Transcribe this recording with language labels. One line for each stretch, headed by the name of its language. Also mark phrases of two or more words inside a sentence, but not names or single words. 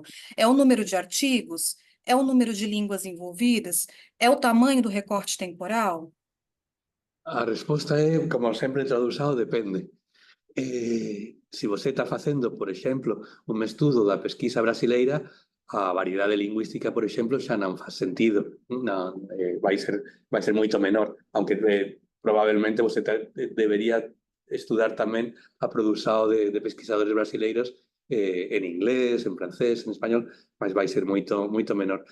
Portuguese: É o número de artigos? É o número de línguas envolvidas? É o tamanho do recorte temporal? A resposta é, como sempre, tradução depende.
Galician: Se você está facendo, por exemplo, un estudo da pesquisa brasileira, a variedade lingüística, por exemplo, xa non faz sentido. Vai ser moito menor, aunque probablemente você debería estudar tamén a produción de pesquisadores brasileiros en inglés, en francés, en español, mas vai ser moito menor.